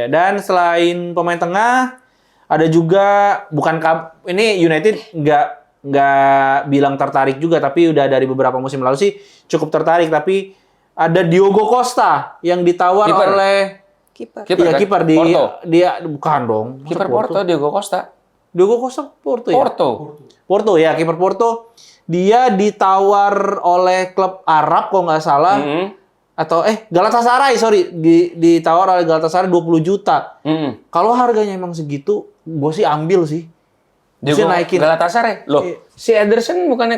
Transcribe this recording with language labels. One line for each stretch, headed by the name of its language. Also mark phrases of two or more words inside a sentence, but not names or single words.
Indonesian: Dan selain pemain tengah, ada juga ini United nggak bilang tertarik juga, tapi udah dari beberapa musim lalu sih cukup tertarik. Tapi ada Diogo Costa yang ditawar Kiper. oleh Kiper. Iya, kan? kiper di Porto. dia bukan dong. Masa Kiper Porto, Diego Costa. Diogo Costa Porto ya? Porto. Porto ya, kiper Porto. Dia ditawar oleh klub Arab kalau nggak salah. Mm-mm. Atau Galatasaray, sorry. Ditawar oleh Galatasaray 20 juta. Mm-mm. Kalau harganya emang segitu, gue sih ambil sih. Diego Mesti naikin. Galatasaray. Loh, si Ederson bukannya ke